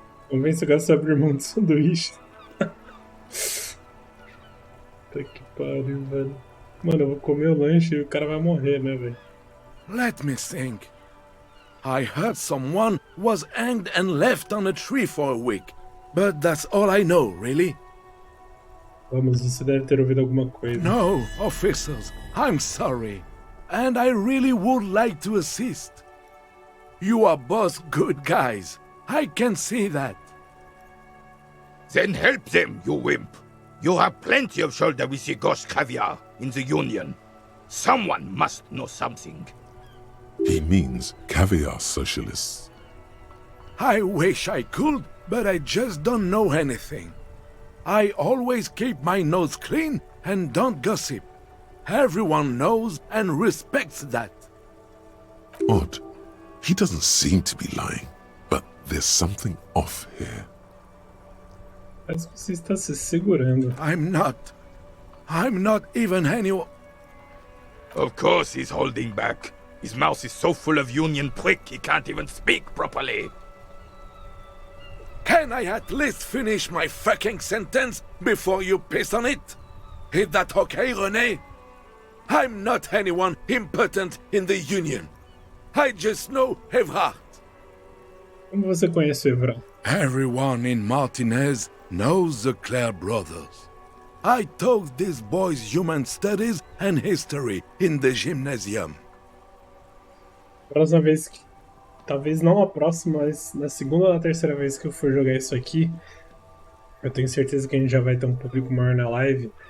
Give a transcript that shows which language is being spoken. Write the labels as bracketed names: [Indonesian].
[Portuguese] Convence o gato a abrir mão do sanduíche. Puta que pariu, velho. Mano, eu vou comer o lanche e o cara vai morrer, né, velho? [English] Let me think. I heard someone was hanged and left on a tree for a week. But that's all I know, really. [Portuguese] Vamos, você deve ter ouvido alguma coisa. [English] No, officers, I'm sorry. And I really would like to assist. You are both good guys. I can see that. Then help them, you wimp. You have plenty of shoulder with the ghost caviar in the Union. Someone must know something. He means caviar socialists. I wish I could, but I just don't know anything. I always keep my nose clean and don't gossip. Everyone knows and respects that. Odd. He doesn't seem to be lying, but there's something off here. [Portuguese] Parece que você está se segurando. [English] I'm not even anyone. Of course he's holding back. His mouth is so full of Union prick he can't even speak properly. Can I at least finish my fucking sentence before you piss on it? Is that okay, René? I'm not anyone important in the Union. I just know Evrard. [Portuguese] Como você conhece o Evra? [English] Everyone in Martinez knows the Clare brothers. I taught these boys human studies and history in the gymnasium. [Portuguese] Próxima vez que. Talvez não a próxima, mas na segunda ou na terceira vez que eu for jogar isso aqui, eu tenho certeza que a gente já vai ter um público maior na live.